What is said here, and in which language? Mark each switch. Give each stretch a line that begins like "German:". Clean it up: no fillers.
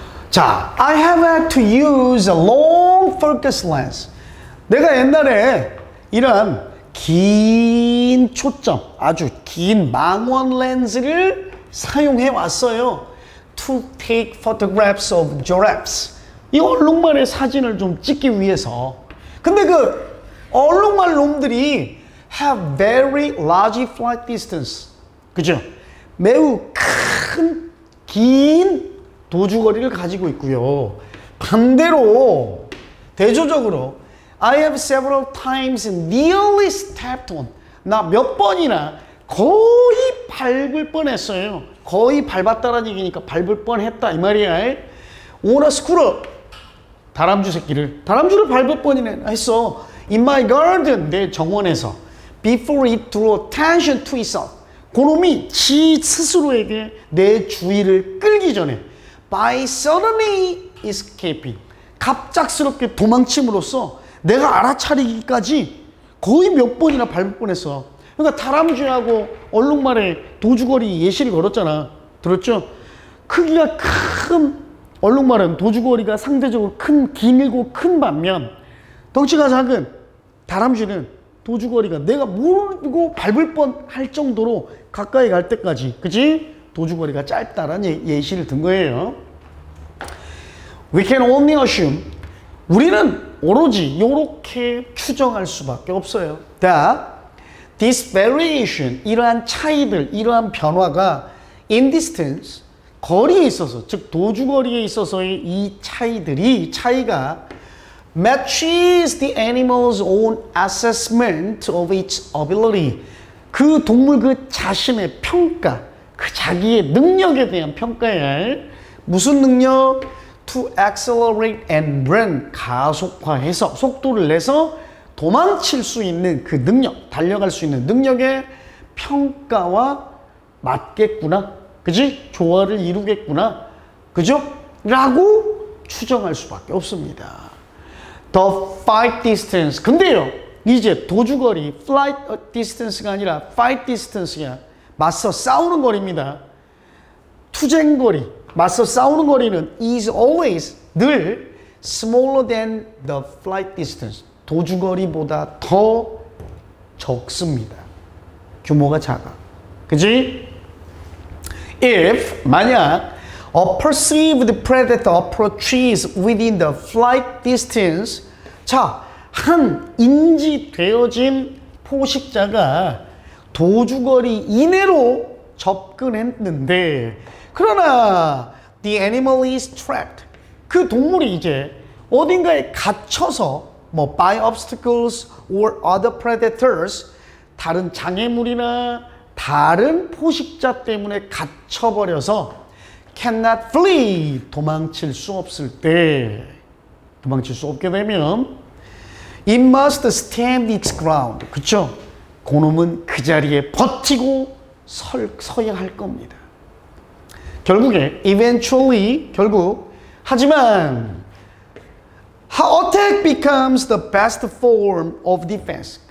English: 자, I have had to use a long focus lens.
Korean: 내가 옛날에 이런 긴 초점, 아주 긴 망원 렌즈를 사용해 왔어요.
English: To take photographs of giraffes.
Korean: 이 얼룩말의 사진을 좀 찍기 위해서. 근데 그 얼룩말 놈들이
English: have very large flight distance.
Korean: 그죠? 매우 긴 도주거리를 가지고 있고요. 반대로 대조적으로
English: I have several times nearly stepped on.
Korean: 나 몇 번이나 거의 밟을 뻔했어요. 거의 밟았다라는 얘기니까 밟을 뻔했다 이 말이야.
English: on a scooter.
Korean: 다람쥐를 밟을 뻔이네 했어.
English: In my garden,
Korean: 내 정원에서.
English: Before it drew attention to itself.
Korean: 그놈이 지 스스로에게 내 주의를 끌기 전에
English: by suddenly escaping.
Korean: 갑작스럽게 도망침으로써 내가 알아차리기까지 거의 몇 번이나 밟을 뻔했어. 그러니까 다람쥐하고 얼룩말의 도주거리 예시를 걸었잖아. 들었죠? 크기가 큰 얼룩말은 도주거리가 상대적으로 길고 큰 반면 덩치가 작은 다람쥐는 도주거리가 내가 모르고 밟을 뻔할 정도로 가까이 갈 때까지, 그치? 도주거리가 짧다라는 예시를 든 거예요.
English: We can only assume,
Korean: 우리는 오로지 이렇게 추정할 수밖에 없어요.
English: that this variation,
Korean: 이러한 차이들, 이러한 변화가
English: in distance,
Korean: 거리에 있어서, 즉 도주거리에 있어서의 이 차이가
English: matches the animal's own assessment of its ability.
Korean: 그 동물 그 자신의 평가, 그 자기의 능력에 대한 평가에 무슨 능력?
English: To accelerate and run.
Korean: 가속화해서, 속도를 내서 도망칠 수 있는 그 능력, 달려갈 수 있는 능력의 평가와 맞겠구나. 그지? 조화를 이루겠구나. 그죠? 라고 추정할 수밖에 없습니다.
English: The flight distance.
Korean: 근데요, 이제 도주거리, flight distance가 아니라 fight distance가 맞서 싸우는 거리입니다. 투쟁거리, 맞서 싸우는 거리는
English: is always,
Korean: 늘
English: smaller than the flight distance.
Korean: 도주거리보다 더 적습니다. 규모가 작아. 그지?
English: If, 만약 a perceived predator approaches within the flight distance.
Korean: 자, 한 인지되어진 포식자가 도주거리 이내로 접근했는데, 그러나
English: the animal is trapped.
Korean: 그 동물이 이제 어딘가에 갇혀서 뭐
English: by obstacles or other predators,
Korean: 다른 장애물이나 다른 포식자 때문에 갇혀버려서
English: cannot flee,
Korean: 도망칠 수 없을 때, 도망칠 수 없게 되면
English: it must stand its ground.
Korean: 그쵸? 그놈은 그 자리에 버티고 서야 할 겁니다. 결국에
English: eventually,
Korean: 결국, 하지만
English: attack becomes the best form of defense.